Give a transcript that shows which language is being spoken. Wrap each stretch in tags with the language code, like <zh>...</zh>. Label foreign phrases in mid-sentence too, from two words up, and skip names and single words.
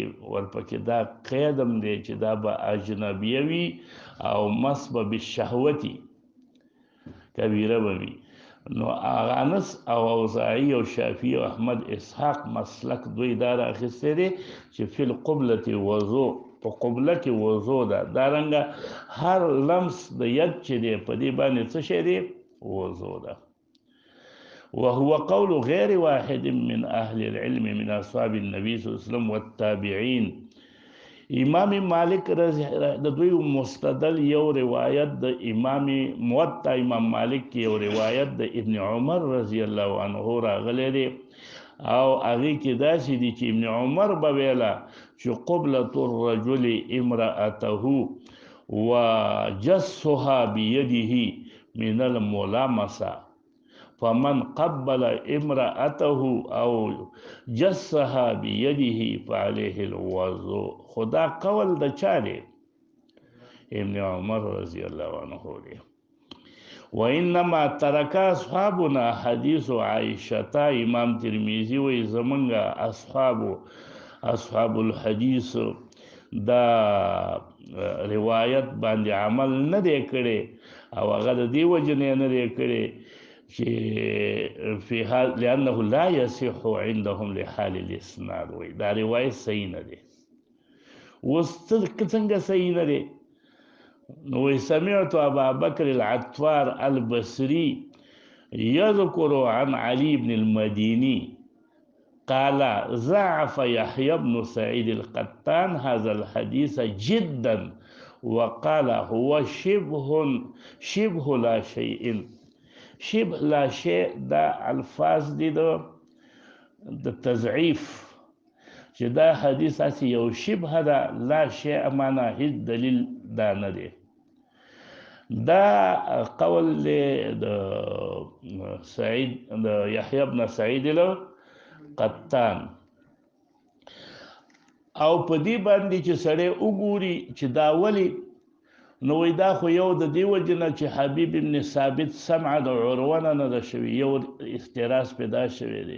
<ps>ورپکې دا قیدم دی چې دا به اجنبیه وي او مس به بالشهوتي کبیره به وي نو انس او اوزاعي او شافعي او احمد اسحاق مسلک دوی دا راخیستی دی چې</ps> <ar>فی القبلة وضوء</ar> <ps>په قبله کې وضو ده دارنګه هر لمس د ید چې دی په دې باندې څه شی دی وضو ده.</ps> <ar>وهو قول غير واحد من أهل العلم من أصحاب النبي صلى الله عليه وسلم والتابعين.</ar> <ps>امام مالک د دوی مستدل یو روایت د امام موطا امام مالک یو روایت د ابن عمر</ps> <ar>رضی الله عنه</ar> <ps>راغلی دی او هغه کې داسې دي چې ابن عمر به ویله چې</ps> <ar>قبلة الرجل امرأته وجسها بيده من الملامسة، فمن قبل امرأته او جسها بيده فعليه الوضوء.</ar> <ps>خدا قول د چا دی؟ ابن عمر</ps> <ar>رضی الله عنه</ar> <ps>دی.</ps> <ar>وانما ترک اصحابنا حدیث عائشة.</ar> <ps>امام ترمذی وی زمنگا اصحاب الحدیث دا روایت باندې عمل نه دی کړی او هغه د دې وجې نه دی کړی</ps> <ar>في حال لأنه لا يصح عندهم لحال الإسناد.</ar> <ps>وي دا روایت صحیح نه دی. اوس څنګه صحیح نه دی؟</ps> <ar>نو سمعت أبا بكر العطار البصري يذكر عن علي بن المديني قال ضعف يحيى بن سعيد القطان هذا الحديث جدا وقال هو شبه لا شيء. شبه لا شيء</ar> <ps>دا الفاظ دي د تضعیف، چې دا حدیث اسی یو شبه دا</ps> <ar>لا شيء</ar> <ps>معنا هیڅ دلیل دا نه دی. دا قول د سعید د یحیی بن سعید القطان او په دې باندې چې سړی وګوري چې دا ولی نو وی دا خو یو د دې وجې نه چې حبیب ابن ثابت سمع د عروه نه ده شوي، یو افتراس پیدا شوی دی.</ps>